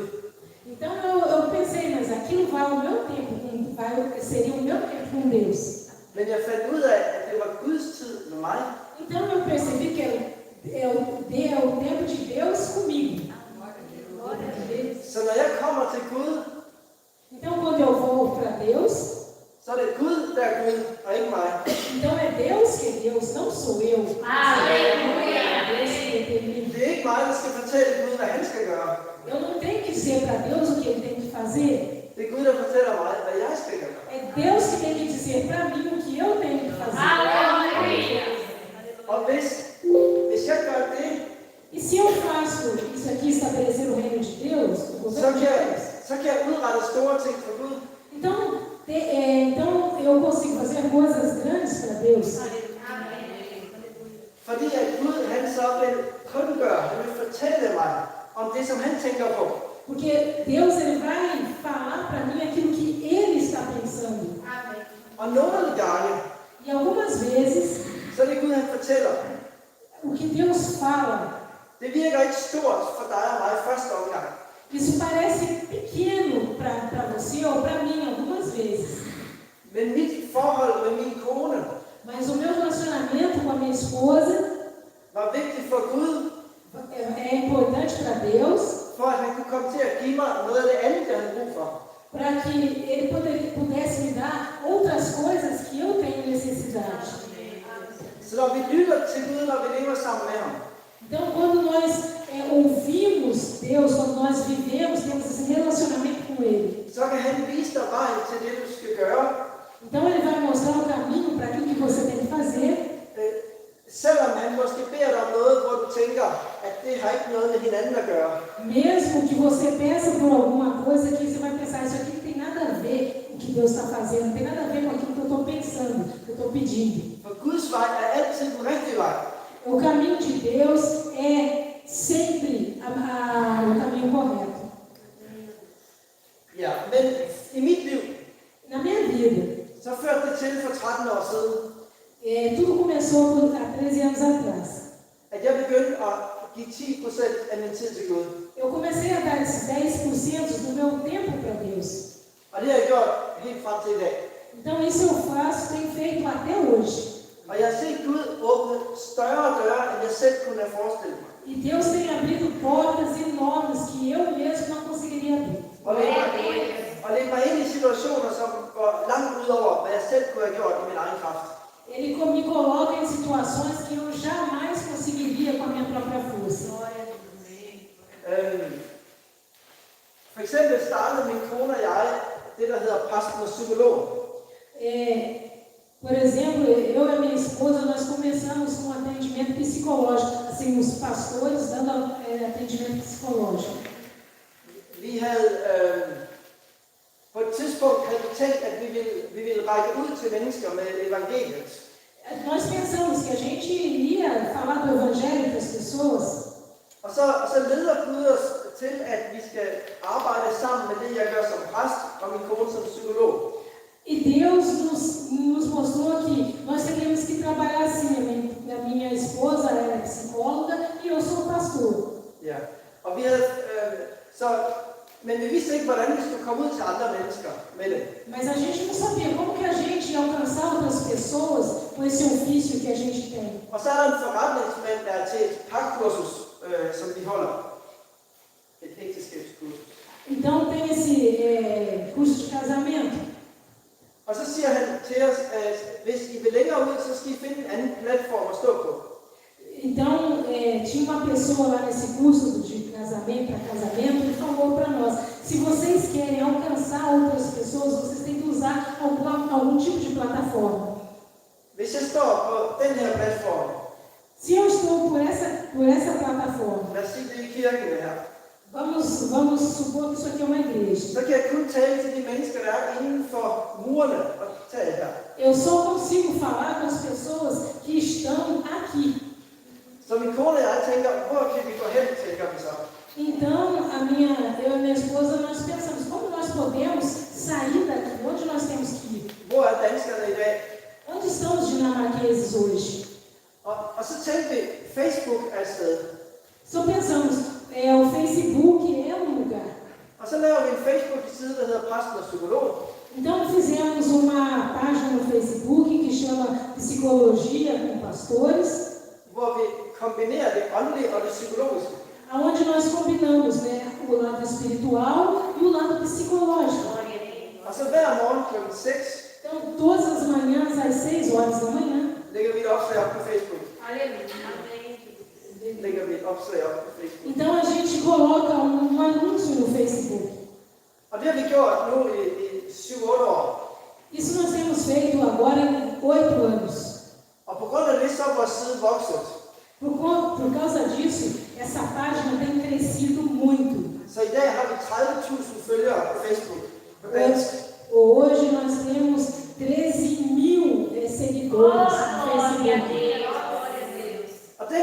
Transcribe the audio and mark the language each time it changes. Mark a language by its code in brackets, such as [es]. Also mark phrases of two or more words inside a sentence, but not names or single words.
[pt] Então eu pensei, mas aquilo vai o meu tempo, seria o meu tempo com Deus. [da] Men jeg fandt ud af, at det var Guds tid med mig. [pt] Então eu percebi que é o tempo de Deus comigo. [da] Så når jeg kommer til Gud, [pt] Então quando eu vou para Deus, [da] så er det Gud, der er Gud, og ikke mig. [pt] então é Deus que é Deus, não sou eu. Deus que determina. [da] Det er ikke mig, der skal fortælle Gud, hvad han skal gøre. [pt] Eu não tenho que dizer para Deus o que Ele tem que fazer. [da] Det er Gud, der fortæller mig, hvad jeg skal gøre. [pt] É Deus que tem que dizer para mim o que eu tenho que fazer. [da] Og hvis jeg gør det, [pt] E se eu faço isso aqui, estabelecer o reino de Deus, o governo de Deus, [da] så kan jeg udrette store ting for Gud. [pt] então eu consigo fazer coisas grandes para Deus. [da] For Fordi at Gud, han så vil kundgøre, han vil fortælle mig om det, som han tænker på. [pt] Porque Deus ele vai falar para mim aquilo que Ele está pensando. Amém. [da] Og nogle gange, [pt] E algumas vezes, [da] så er det Gud, han fortæller. [pt] o que Deus fala, [da] Det virker ikke stort for dig og mig i første omgang. [pt] isso parece pequeno para você ou para mim algumas vezes. [da] Men mit forhold med min kone [pt] Mas o meu relacionamento com a minha esposa [da] var vigtigt for Gud, [pt] é importante para Deus, [da] for at han kunne komme til at give mig noget af det andet, jeg havde brug for. [pt] para que Ele pudesse me dar outras coisas que eu tenho necessidade. [da] Så når vi lytter til Gud, når vi lever sammen med ham, [pt] Então, quando nós ouvimos Deus, quando nós vivemos, temos esse relacionamento com Ele. [da] så kan han vise dig vejen til det, du skal gøre. [pt] Então, Ele vai mostrar o caminho para aquilo que você tem que fazer. [da] Selvom han måske beder dig om noget, hvor du tænker, at det har ikke noget med hinanden at gøre. [pt] Mesmo que você peça por alguma coisa que você vai pensar, isso aqui não tem nada a ver com o que Deus está fazendo, não tem nada a ver com aquilo que eu estou pensando, que eu estou pedindo. [da] For Guds vej er altid den rigtige vej. [pt] O caminho de Deus é sempre o caminho correto. [da] Ja, men i mit liv, [pt] Na minha vida, [da] så førte det til for 13 år siden, [pt] tudo começou há 13 anos atrás. [da] at jeg begyndte at give 10% af min tid til Gud. [pt] Eu comecei a dar esses 10% do meu tempo para Deus. [da] Og det har jeg gjort helt frem til i dag. [pt] Então isso eu faço, tenho feito até hoje. [da] Og jeg har set Gud åbne større døre, end jeg selv kunne have forestillet mig. [pt] E Deus tem abrido portas enormes que eu mesmo não conseguiria abrir. [da] Og lægge mig ind i situationer, som går langt ud over, hvad jeg selv kunne have gjort i min egen kraft. [pt] Ele me coloca em situações que eu jamais conseguiria com a minha própria força. [da] For eksempel startede min kone og jeg det, der hedder præsten og psykolog. [pt] Por exemplo, eu e a minha esposa, nós começamos com atendimento psicológico, assim, os pastores dando atendimento psicológico. [da] Vi havde på et tidspunkt havde vi tænkt, at vi ville række ud til mennesker med evangeliet. [pt] Nós pensamos que a gente iria falar do evangelho para as pessoas. [da] Og så leder Gud os til, at vi skal arbejde sammen med det, jeg gør som præst og min kone som psykolog. [pt] E Deus nos mostrou que nós teríamos que trabalhar assim. A minha esposa era psicóloga e eu sou pastor. [da] Ja. Og vi havde men vi vidste ikke, hvordan vi skulle komme ud til andre mennesker med det. [pt] Mas a gente não sabia como que a gente ia alcançar outras pessoas com esse ofício que a gente tem. [da] Og så er der en forretningsmand, der er til et parkursus, som vi holder. Et ægteskabskursus. [pt] Então tem esse curso de casamento. [da] Og så siger han til os, at hvis I vil længere ud, så skal I finde en anden platform at stå på. [pt] Então, tinha uma pessoa lá nesse curso de casamento para casamento e falou para nós, se vocês querem alcançar outras pessoas, vocês têm que usar algum tipo de plataforma. [da] Hvis jeg står på den her platform, [pt] Se eu estou por essa plataforma, [da] lad os sige det i kirken det her, [pt] vamos supor que isso aqui é uma igreja. [da] så kan jeg kun tale til de mennesker, der er inden for murene og tale her. [pt] Eu só consigo falar com as pessoas que estão aqui. [da] Så min kone og jeg tænker, hvor kan vi gå hen, tænker vi så. [pt] Então, eu e minha esposa, nós pensamos, como nós podemos sair daqui? Onde nós temos que ir? [da] Hvor er danskerne i dag? [pt] Onde estão os dinamarqueses hoje? [da] Og så tænkte vi, Facebook er et sted. [pt] Só pensamos, o Facebook é um lugar. [da] Og så laver vi en Facebook-side, der hedder Præsten og Psykolog. [pt] Então fizemos uma página no Facebook que chama Psicologia com Pastores, [da] Hvor vi kombinerer det åndelige og det psykologiske. [pt] aonde nós combinamos, né, o lado espiritual e o lado psicológico. [da] Og så hver morgen kl. 6 [pt] Então, todas as manhãs, às 6 horas da manhã, [da] lægger vi et opslag op på Facebook. Lægger vi et opslag op på Facebook. [pt] então a gente coloca anúncio no Facebook. [da] Og det har vi gjort nu i 7-8 år. [pt] Isso nós temos feito agora em 8 anos. [da] Og på grund af det, så er vores side vokset. [pt] Por causa disso, essa página tem crescido muito. [da] Så i dag har vi 30.000 følgere på Facebook. På dansk. [pt] Hoje nós temos 13.000 seguidores no Facebook.